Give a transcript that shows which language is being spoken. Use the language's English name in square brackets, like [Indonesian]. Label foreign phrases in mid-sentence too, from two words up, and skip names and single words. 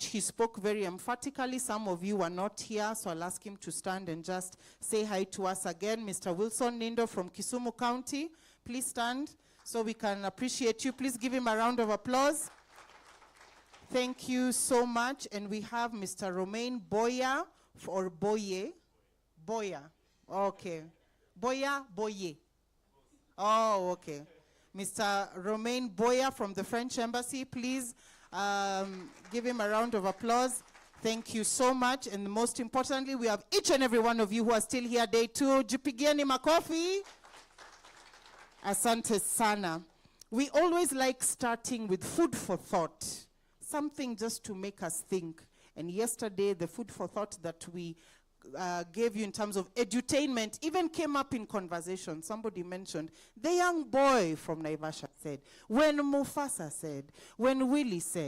[English] He spoke very emphatically. Some of you are not here, so I'll ask him to stand and just say hi to us again. Mr. Wilson Nindo from Kisumu County, please stand so we can appreciate you. Please give him a round of applause. Thank you so much. And we have Mr. Romain Boya, or Boye. Boya. Okay. Boya, Boye. Oh, okay. Mr. Romain Boya from the French Embassy, please give him a round of applause. Thank you so much. And most importantly, we have each and every one of you who are still here day 2. [Swahili] Jipigieni makofi. Asante sana. [English] We always like starting with food for thought, something just to make us think. And yesterday, the food for thought that we gave you in terms of edutainment even came up in conversation. Somebody mentioned, the young boy from Naivasha said, when Mufasa said, when Willie said.